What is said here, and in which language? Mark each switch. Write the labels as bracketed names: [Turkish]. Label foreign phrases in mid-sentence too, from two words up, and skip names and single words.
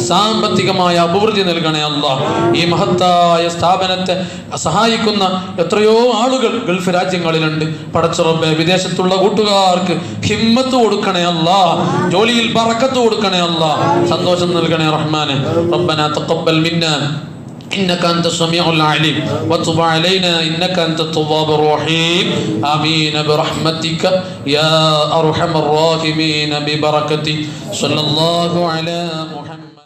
[Malayalam] സാമ്പത്തികമായ അഭിവൃദ്ധി നൽകണേ അല്ലാഹ്. ഈ മഹത്തായ സ്ഥാപനത്തെ സഹായിക്കുന്ന എത്രയോ ആളുകൾ ഗൾഫ് രാജ്യങ്ങളിലുണ്ട്. പടച്ചറബ്ബേ, വിദേശത്തുള്ള കൂട്ടുകാർക്ക് ഹിമ്മത്ത് കൊടുക്കണേ അല്ലാ, ജോലിയിൽ ബറക്കത്ത് കൊടുക്കണേ അല്ലാ, സന്തോഷം നൽകണേ റഹ്മാനെ. [Arabic] ربنا تقبل منا إنك أنت السميع العليم وتب علينا إنك أنت التواب الرحيم آمين برحمتك يا أرحم الراحمين ببركة صلى الله على محمد.